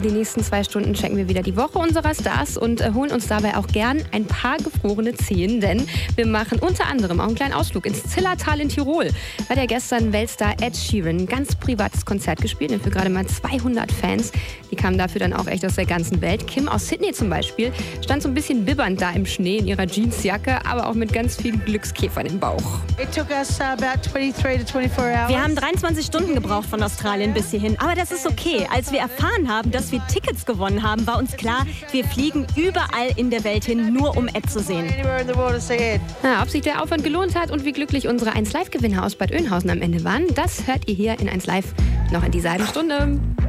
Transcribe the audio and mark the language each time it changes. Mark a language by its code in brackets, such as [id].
[de] Die nächsten 2 Stunden checken wir wieder die Woche unserer Stars und holen uns dabei auch gern ein paar gefrorene Zehen, denn wir machen unter anderem auch einen kleinen Ausflug ins Zillertal in Tirol, bei der gestern Weltstar Ed Sheeran ganz privates Konzert gespielt hat für gerade mal 200 Fans. Die kamen dafür dann auch echt aus der ganzen Welt. Kim aus Sydney zum Beispiel stand so ein bisschen bibbernd da im Schnee in ihrer Jeansjacke, aber auch mit ganz vielen Glückskäfern im Bauch. [en] It took us about 23 to 24 hours. [de] Wir haben 23 Stunden gebraucht von Australien bis hierhin. Aber das ist okay. Als wir erfahren haben, dass wir Tickets gewonnen haben, war uns klar, wir fliegen überall in der Welt hin, nur um Ed zu sehen. Na, ob sich der Aufwand gelohnt hat und wie glücklich unsere 1Live-Gewinner aus Bad Oeynhausen am Ende waren, das hört ihr hier in 1Live noch in dieser halben Stunde.